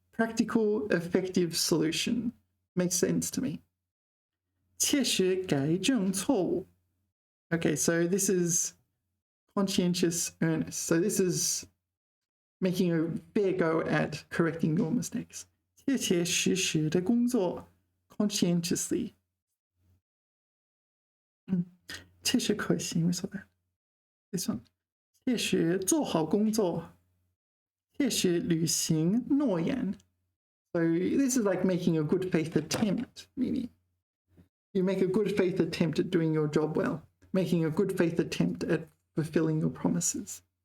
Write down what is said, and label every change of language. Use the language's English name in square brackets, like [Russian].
[English] Practical, effective solution. Makes sense to me. [Chinese] 切实改正错误. [English] Okay, so this is conscientious earnest. So this is making a fair go at correcting your mistakes. [Chinese] 切切实实的工作 conscientiously. [English] 切实可行 we saw that. This one. [Chinese] 切实做好工作.切实履行诺言. [English] So this is like making a good faith attempt, maybe. You make a good faith attempt at doing your job well, making a good faith attempt at fulfilling your promises.